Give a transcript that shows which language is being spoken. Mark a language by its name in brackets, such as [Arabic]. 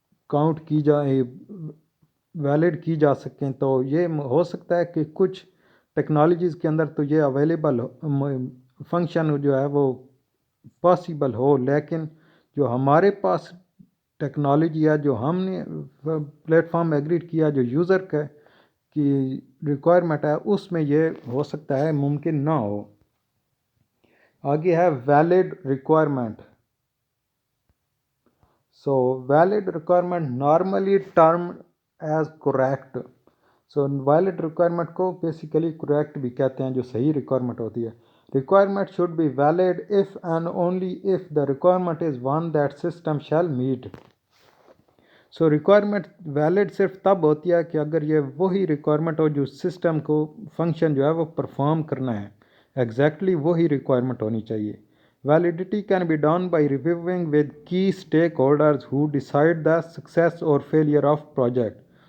[Urdu] Count کی جائے، valid کی جا سکیں، تو یہ ہو سکتا ہے کہ کچھ ٹیکنالوجیز کے اندر تو یہ اویلیبل فنکشن جو ہے وہ پاسبل ہو، لیکن جو ہمارے پاس ٹیکنالوجی ہے جو ہم نے پلیٹ فارم ایگریڈ کیا جو یوزر کی ریکوائرمنٹ ہے اس میں یہ ہو سکتا ہے ممکن نہ ہو. آگے ہے valid requirement. [English] Valid requirement normally term is correct. [Urdu] Valid requirement کو بیسیکلی کریکٹ بھی کہتے ہیں، جو صحیح ریکوائرمنٹ ہوتی ہے. [English] Requirement should be valid if and only if the requirement is one that system shall meet. [Urdu] Requirement valid صرف تب ہوتی ہے کہ اگر یہ وہی ریکوائرمنٹ ہو جو سسٹم کو فنکشن جو ہے وہ پرفارم کرنا ہے. ایگزیکٹلی وہی ریکوائرمنٹ ہونی چاہیے. [English] Validity can be done by reviewing with key stakeholders who decide the success اور failure of project.